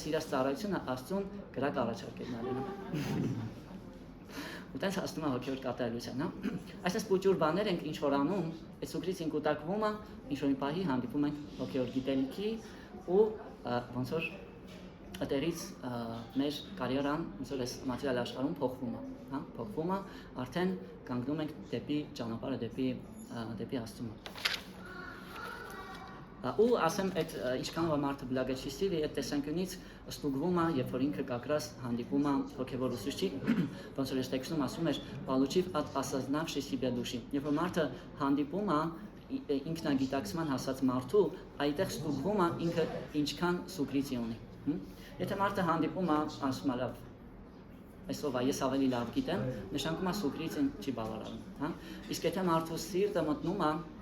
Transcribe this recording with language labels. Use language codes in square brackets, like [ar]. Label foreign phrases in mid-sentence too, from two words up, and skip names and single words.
[hy] սիրած ծառայությունը Աստծուն կրակ առաջարկելն է լինում։ Ու տենց հասնում է հոգևոր կատարելության, հա։ Այսպես փոքր բաներ ենք ինչ որ անում, այդ Սուկրիստին կուտակվում է, ինչ որ մի պահի հանդիպում ենք հոգևոր գիտելիքի ու ոնց որ այդերից մեր կարիերան ոնց որ այս մատերիալ աշխարհում փոխվում է, հա, փոխվում է, արդեն կանգնում ենք դեպի ճանապարհը, դեպի Աստծուն։ Ու ասեմ այդ ինչքան որ մարդը բլագեչի սիրի, այդ տեսանկյունից ստուգվում է, երբ որ ինքը կակրաս հանդիպում է հոգևոր ուսուցչի, ոնց որ այս տեքստում ասում էր, [ru] «Получив от осознавшей себя души». [hy] Երբ որ մարդը հանդիպում է ինքնագիտակցման հասած մարդու, այդտեղ ստուգվում է ինքը ինչքան սուկրիցի ունի։ Եթե մարդը հանդիպում է, ասում է լավ, այսօր ես ավելի լավ գիտեմ, նշանակում է սուկրիցին չի բավարարում, հա։ Իսկ եթե մարդու սիրտը մտնում է